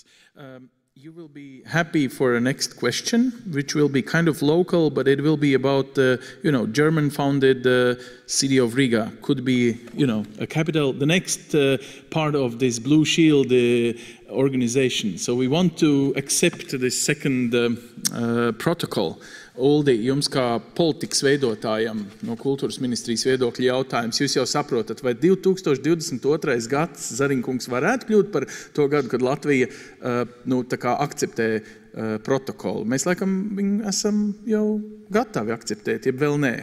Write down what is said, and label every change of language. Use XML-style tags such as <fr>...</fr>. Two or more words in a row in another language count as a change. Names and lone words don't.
<en>You will be happy for a next question, which will be kind of local, but it will be about the, German-founded city of Riga. Could be, a capital. The next part of this Blue Shield organization. So we want to accept this second protocol.</en> <lv>Uldi, jums kā politikas veidotājam no Kultūras ministrijas viedokļa jautājums, jūs jau saprotat, vai 2022. Gads, Zariņkungs, varētu kļūt par to gadu, kad Latvija akceptē protokolu? Mēs laikam esam jau gatavi akceptēt, ja vēl nē.</lv>